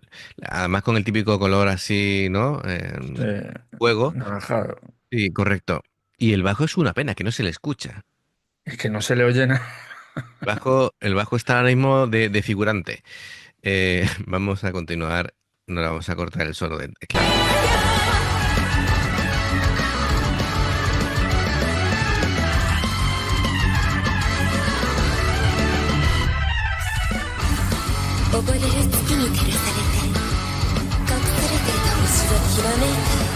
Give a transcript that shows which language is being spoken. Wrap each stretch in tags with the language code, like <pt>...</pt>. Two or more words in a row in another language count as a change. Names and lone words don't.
<es>Además con el típico color así, ¿no? Fuego. Naranjado. Sí, correcto. Y el bajo es una pena, que no se le escucha. Es que no se le oye nada. El bajo está ahora mismo de figurante. Vamos a continuar, no le vamos a cortar el solo de teclado.</es> <ja>溺れる月に照らされて隠されていた星はきらめいた。</ja>